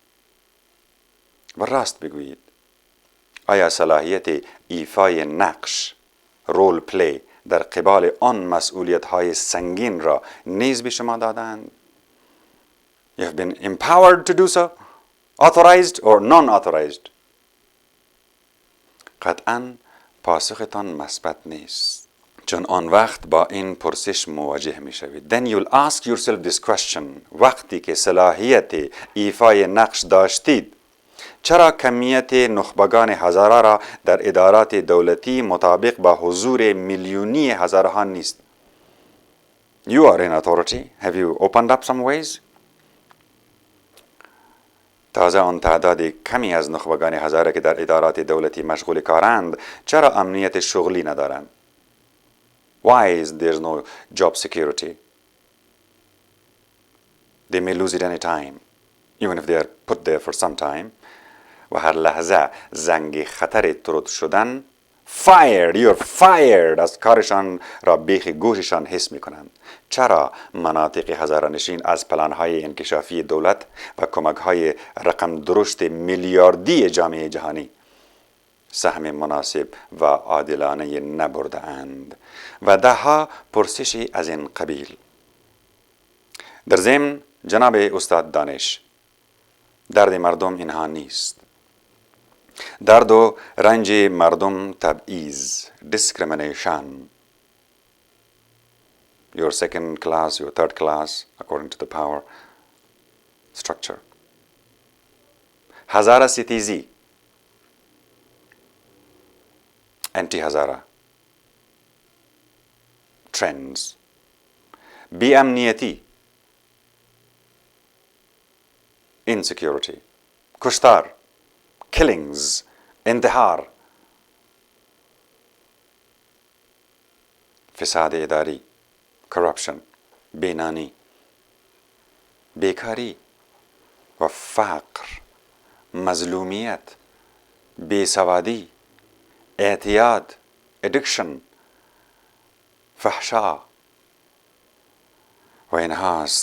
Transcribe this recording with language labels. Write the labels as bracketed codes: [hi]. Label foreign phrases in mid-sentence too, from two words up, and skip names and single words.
[fa] و راست بگویید، آیا صلاحیت ایفای نقش [en] role play [fa] در قبال آن مسئولیت های سنگین را نیز به شما دادند؟ [en] You have been empowered to do so, authorized or non-authorized. [fa] قطعاً پاسختان مثبت نیست، چون آن وقت با این پرسش مواجه می شوید. [en] Then you'll ask yourself this question: [fa] وقتی که صلاحیت ایفای نقش داشتید، چرا کمیت نخبگان هزاره را در ادارات دولتی مطابق با حضور میلیونی هزارها نیست؟ [en] You are in authority. Have you opened up some ways? [fa] تازه آن تعداد کمی از نخبگان هزاره که در ادارات دولتی مشغول کارند، چرا امنیت شغلی ندارند؟ [en] Why is there no job security? They may lose it any time, even if they are put there for some time. [fa] و هر لحظه زنگ خطر طرد شدن [en] fired you're fired [fa] از کارشان را بیخ گوششان حس می کنند. چرا مناطق هزاره نشین از پلانهای انکشافی دولت و کمکهای رقم درشت میلیاردی جامعه جهانی سهم مناسب و عادلانه نبرده اند و ده ها پرسشی از این قبیل؟ در ضمن جناب استاد دانش، درد مردم اینها نیست. درد و رنج مردم تبعیض، [en] discrimination, your second class, your third class according to the power structure. [fa] Hazara ستیزی، [en] anti-Hazara trends، [fa] بی‌امنیتی، insecurity، کشتار، killings، انتحار، فساد اداری، corruption، بینانی، بیکاری و فقر، مظلومیت، بیسوادی، اعتیاد، addiction، فحشا و اینهاست.